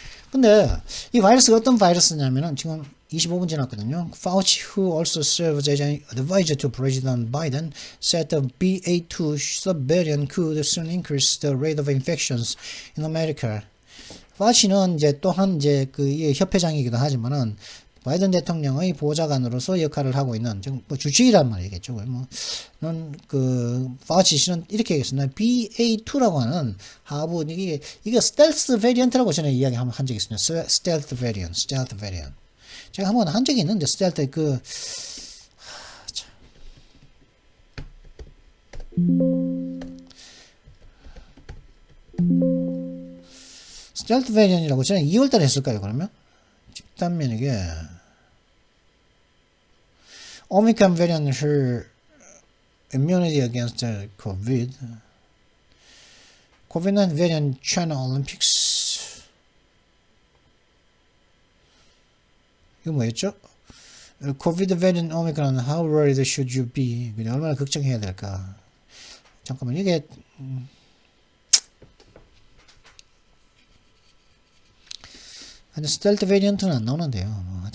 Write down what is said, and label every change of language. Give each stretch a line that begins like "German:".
Korean: 근데 이 바이러스가 어떤 바이러스냐면은 지금 25분 지났거든요.
English: Fauci, who also serves as an advisor to President Biden, said the BA2 subvariant could soon increase the rate of infections in America.
Korean: 파우치는 이제 또한 이제 그 협회장이기도 하지만은 바이든 대통령의 보좌관으로서 역할을 하고 있는 뭐 주치의란 말이겠죠. 뭐는 그 파우치 씨는 이렇게 얘기했습니다. BA2라고 하는 하부 이게 스텔스 베리언트라고 전에 이야기 한 적이 있습니다. 스텔스 베리언트. 제가 한번 한 적이 있는데 스텔스 스텔스 베리언이라고 전에 2월달에 했을까요? 그러면 집단면 이게
English: Omicron variant her immunity against the COVID-19 variant China Olympics.
Korean: 이거 뭐였죠?
English: COVID variant Omicron, how worried should you be?
Korean: 얼마나 걱정해야 될까? 잠깐만, 이게 아니 스텔트 베리언트는 안 나오는데요.